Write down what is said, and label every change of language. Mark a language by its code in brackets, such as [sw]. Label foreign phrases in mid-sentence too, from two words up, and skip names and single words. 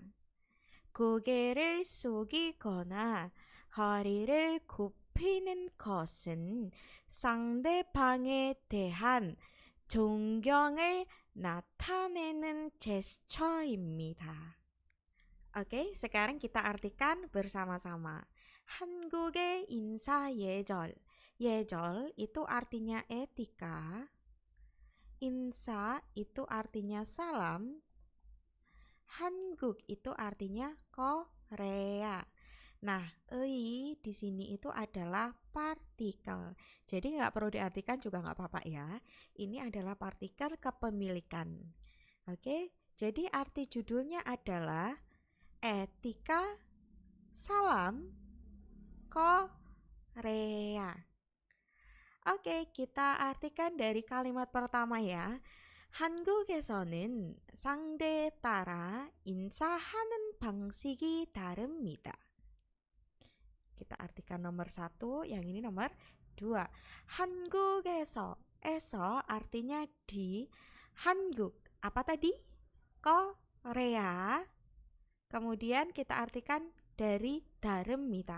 [ko] 고개를 숙이거나 허리를 굽히는 것은 상대방에 대한 존경을 나타내는 제스처입니다. [id] Oke, sekarang kita artikan bersama-sama. [ko] 한국의 인사 예절. 예절 [id] itu artinya etika. 인사 itu artinya salam. 한국 itu artinya Korea. Nah, ei di sini itu adalah partikel. Jadi nggak perlu diartikan juga nggak apa-apa ya. Ini adalah partikel kepemilikan. Oke, jadi arti judulnya adalah etika salam Korea. Oke, kita artikan dari kalimat pertama ya. [ko] 한국에서는 상대에 따라 인사하는 방식이 다릅니다. [id] Kita artikan nomor 1, yang ini nomor 2. 한국에서, eso artinya di. 한국, apa tadi? Korea. Kemudian kita artikan dari 다릅니다.